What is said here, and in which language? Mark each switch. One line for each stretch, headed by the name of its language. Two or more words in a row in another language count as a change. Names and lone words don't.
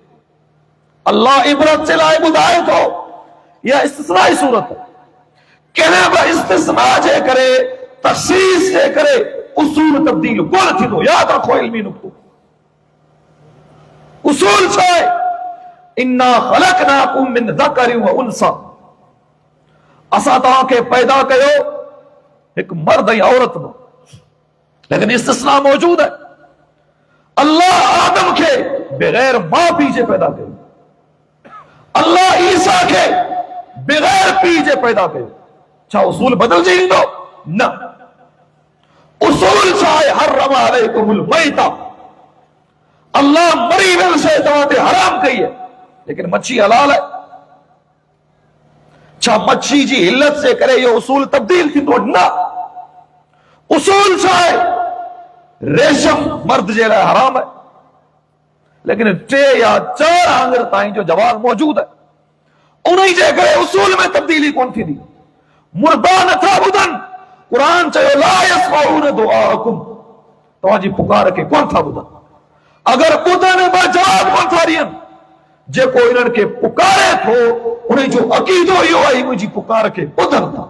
Sindhi: अल्लाह इबरत जे लाइ ॿुधाए थो, इहा इस्तिस्नाई सूरत आहे। कहिड़े बि इस्तिस्ना जे करे, तख़सीस जे करे उसूल तब्दील कोन थींदो। यादि रखो इल्मी नुक्तो। उसूल छा आहे?
Arabic: إنا خلقناكم من ذكر وأنثى,
Sindhi: असां तव्हांखे पैदा कयो हिकु मर्द ऐं औरत में, लेकिन इस्तिस्ना मौजूद है। अल्लाह आदम के बगैर मां पीउ जे पैदा कयो, अल्लाह ईसा के बगैर पीउ जे पैदा कयो। छा उसूल बदलजी ईंदो? न। उसूल छा आहे?
Arabic: حرمت عليكم الميتة,
Sindhi: अल्लाह मरी वियल शइ तव्हां ते हराम कई है, लेकिन मच्छी हलाल है। छा मच्छी जी इल्लत से करे इहो उसूल तब्दील थींदो? न। उसूल छा आहे? रेशम मर्द जे लाइ हराम है, लेकिन 3 या 4 आंगर ताईं जो जवाब मौजूद है। उन्हीं जे करे उसूल में तब्दीली कोन थींदी। मुर्दा नथा ॿुधनि। क़ुरान चयो,
Arabic: لا يسمعوا دعاءكم,
Sindhi: तव्हांजी पुकार खे कोन था ॿुधनि। अगर ॿुधनि बि जवाब कोन था ॾियनि। जेको इन्हनि खे पुकारे थो, उन जो अक़ीदो इहो आहे मुंहिंजी पुकार खे ॿुधनि था।